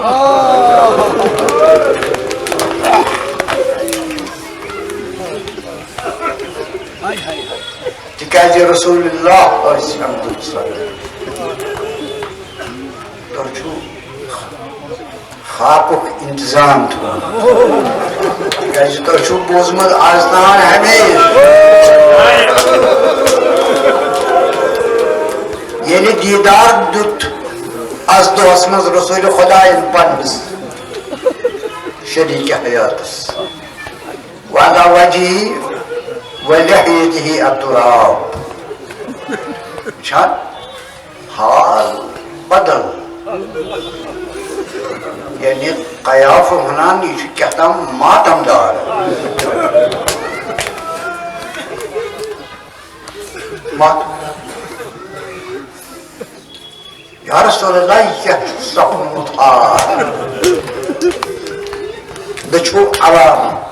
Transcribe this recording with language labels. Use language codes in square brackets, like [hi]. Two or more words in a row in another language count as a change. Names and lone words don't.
[ks] تِکیٛازِ رسول اللہ ٲسۍ آمٕتۍ سربراہ تُہۍ چھِو خاکُک انتظام تھوٚومُت تِکیٛازِ تُہۍ چھِو بوٗزمُت آز تام ہمیشہِ ییٚلہِ دیٖدار دیُت آز دۄہس منٛز رسول خۄدایَن پننِس شریٖکہِ حیاتس [ar] وعلى وجهه ولحيته التراب [ks] چھا حال بدل یعنی قیاف ونان یہ چھُ کیٛاہتام ماتم دار [ar] یا رسول اللہ [ks] یہ کیٛاہ چھُ سپنومُت حال دٔچھو عوام